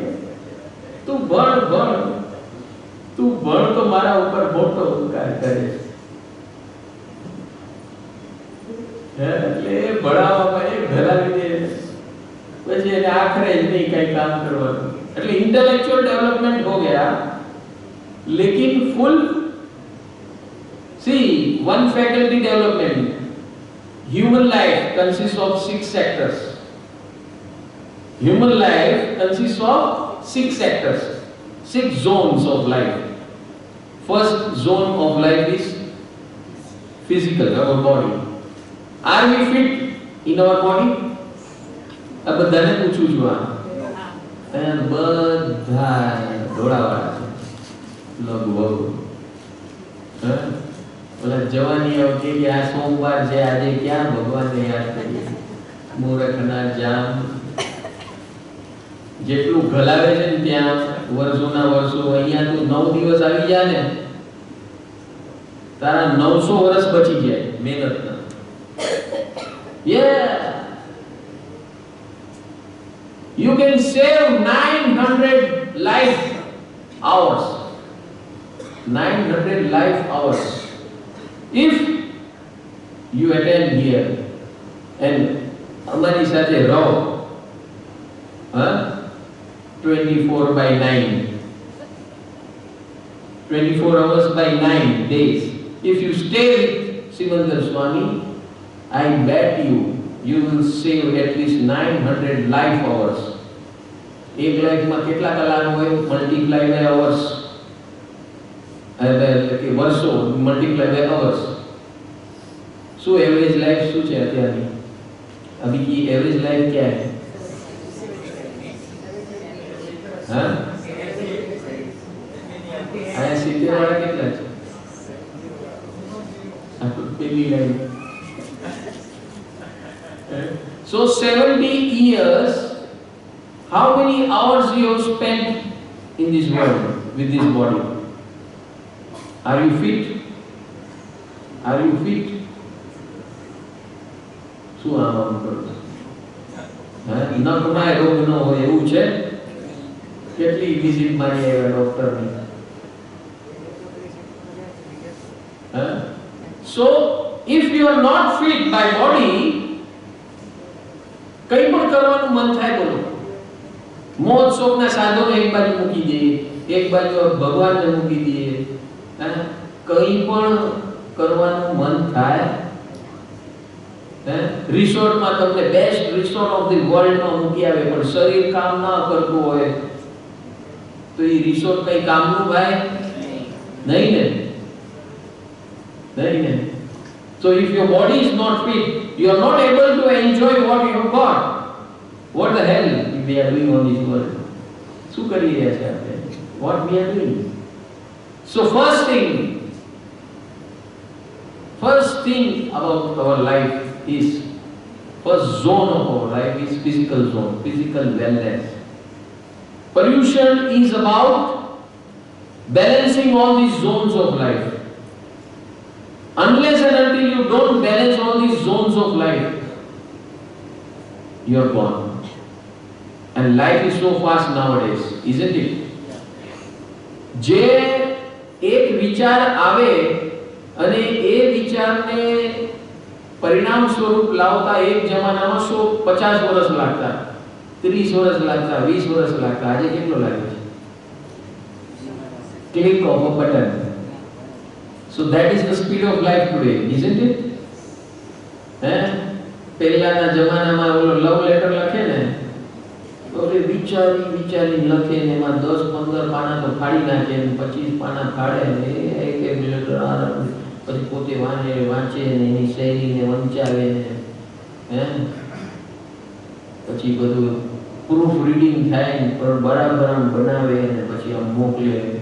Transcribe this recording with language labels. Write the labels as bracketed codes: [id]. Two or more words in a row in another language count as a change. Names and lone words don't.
[gu] તું ભણ તો મારા ઉપર મોટો ઉપકાર કરે. એટલે ભણાવવામાં એ ભરાવી દે પછી એને આખરે જ નહીં કઈ કામ કરવાનું. [en] એટલે intellectual development [hi] हो गया लेकिन [en] full see one faculty development. Human life consists of 6 sectors. Human life consists of 6 sectors, 6 zones of life. First zone of life is physical, our body. Are we fit in our body? [gu] આ બધાને પૂછું છું. બધા દોડાવાળા છે લગભગ. બોલા જવાની આવતી કે આ સોમવાર છે આજે ક્યાં ભગવાનને યાદ કરીએ. મૂર્ખના જામ જેટલું ઘલાવે છે ને ત્યાં વર્ષોના વર્ષો. અહીંયા તું 9 દિવસ આવી જાય ને તારા 900 વર્ષ બચી જાય મહેનતના. [en] Yeah, you can save 900 life hours. 900 life hours if you attend here and [gu] અમારી સાથે રહો. [en] 24/9, 24 hours by 9 days. If you stay with Simandar Swami, I bet you will save at least 900 life hours. [gu] એક લાઈફમાં કેટલા કલાક હોય? [en] multiply by hours. [gu] એટલે કે વર્ષો [en] multiply by hours. [gu] શું [en] average life [gu] શું છે અત્યારની? [hi] अभी की [en] average life [hi] क्या है? हाँ, आया 70 वाला कितना है? पहली लाइन. [en] So 70 years, how many hours you have spent in this world with this body? Are you fit? Are you fit? [gu] શું આમ કરો? ન કમાય રોગ ન હોય એવું છે? કેટલી વિઝિટ મારી આવ્યા ડોક્ટરની. [en] So if you are not fit by body, [gu] કઈ પણ કરવાનું મન થાય બોલો. મોજ શોખના સાધનો એક બાજુ મૂકી દઈએ, એક બાજુ ભગવાનને મૂકી દઈએ. કઈ પણ કરવાનું મન થાય. રિસોર્ટમાં તમને [en] best resort of the worldમાં [gu] મૂકી આવે પણ શરીર કામ ના કરતું હોય તો એ રિસોર્ટ કઈ કામનું ભાઈ નહીં ને. નહીં ને. [en] So if your body is not fit, you are not able to enjoy what you have got. What the hell? You we are doing on this world? શું કરી રહ્યા છે આપણે? What we are doing? So first thing about our life is, first zone of our life is physical zone, physical wellness. Pollution is about balancing all these zones of life. Unless and until you don't balance all these zones of life, you are gone. And life is so fast nowadays, isn't it? [gu] જે એક વિચાર આવે અને એ વિચારને પરિણામ સ્વરૂપ લાવતા એક જમાનામાં 50 વર્ષ લાગતા, 30 વર્ષ લાગતા, 20 વર્ષ લાગતા. આજે કેટલો લાગે છે? [en] Click of a button. So that is the speed of life today, isn't it? [gu] પહેલાના જમાનામાં ઓલો [en] love letter [gu] લખે ને તો એ વિચારી લખે ને એમાં 10-15 પાના તો ફાડી નાખે ને 25 પાના ફાડે ને એક લેટર પછી પોતે વાંચે ને એની શૈલીને વંચાવે ને પછી બધું [en] proof reading [gu] થાય ને બરાબર બનાવે ને પછી આમ મોકલે.